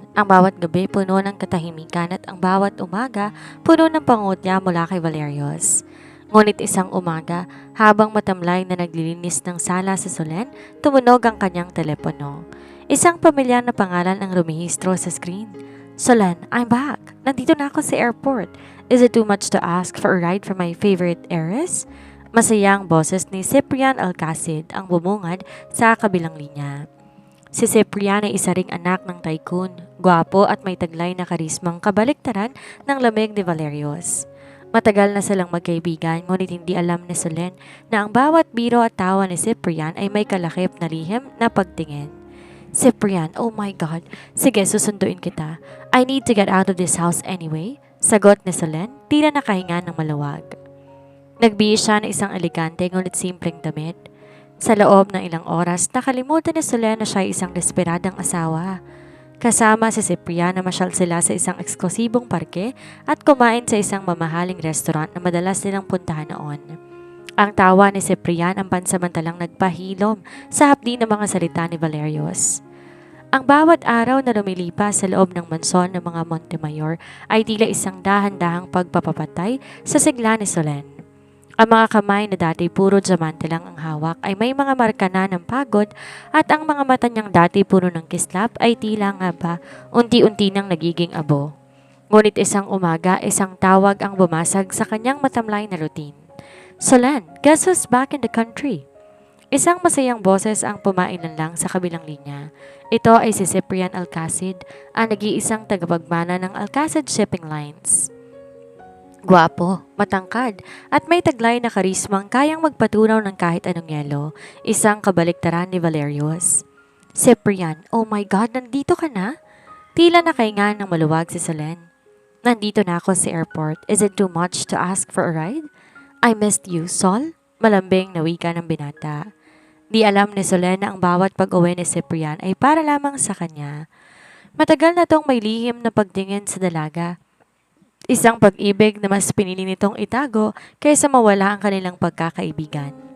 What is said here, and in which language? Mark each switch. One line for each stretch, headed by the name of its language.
Filipino: Ang bawat gabi puno ng katahimikan at ang bawat umaga puno ng pangungutya mula kay Valerius. Ngunit isang umaga, habang matamlay na naglilinis ng sala sa Solen, tumunog ang kanyang telepono. Isang pamilyar na pangalan ang rumihistro sa screen.
English: "Solen, I'm back.
Filipino: Nandito na ako sa airport.
English: Is it too much to ask for a ride from my favorite heiress?"
Filipino: Masayang boses ni Ciprian Alcacid ang bumungad sa kabilang linya. Si Ciprian ay isa ring anak ng tycoon, gwapo at may taglay na karismang kabaliktaran ng lamig ni Valerius. Matagal na silang magkaibigan, ngunit hindi alam ni Solen na ang bawat biro at tawa ni Ciprian ay may kalakip na lihim na pagtingin. "Ciprian,
English: oh my God.
Filipino: Sige, susunduin kita.
English: I need to get out of this house anyway."
Filipino: Sagot ni Solen, tila nakahinga ng maluwag. Nagbihis siya ng isang elegante ngunit simpleng damit. Sa loob ng ilang oras, nakalimutan ni Solen na siya ay isang desperadang asawa. Kasama si Ciprian na masyal sila sa isang eksklusibong parke at kumain sa isang mamahaling restaurant na madalas nilang puntahan noon. Ang tawa ni Ciprian ang pansamantalang nagpahilom sa hapdi ng mga salita ni Valerius. Ang bawat araw na lumilipas sa loob ng mansyon ng mga Montemayor ay tila isang dahan-dahang pagpapapatay sa sigla ni Solen. Ang mga kamay na dati puro diamante lang ang hawak ay may mga marka na ng pagod at ang mga mata niyang dati puno ng kislap ay tila nga ba unti-unti nang nagiging abo. Ngunit isang umaga, isang tawag ang bumasag sa kanyang matamlay na routine.
English: Solen, guess who's back in the country?
Filipino: Isang masayang boses ang pumailan lang sa kabilang linya. Ito ay si Cyprian Alcacid, ang nag-iisang tagapagmana ng Alcacid Shipping Lines. Gwapo, matangkad, at may taglay na karismang kayang magpatunaw ng kahit anong yelo, isang kabaliktaran ni Valerius. Cyprian,
English: oh my God,
Filipino: nandito ka na? Tila nakahinga ng maluwag si Solen. Nandito na ako sa airport.
English: Is it too much to ask for a ride? I missed you, Sol?
Filipino: Malambing na wika ng binata. Di alam ni Solen na ang bawat pag-uwi ni Cyprian ay para lamang sa kanya. Matagal na tong may lihim na pagtingin sa dalaga. Isang pag-ibig na mas pinili nitong itago kaysa mawala ang kanilang pagkakaibigan.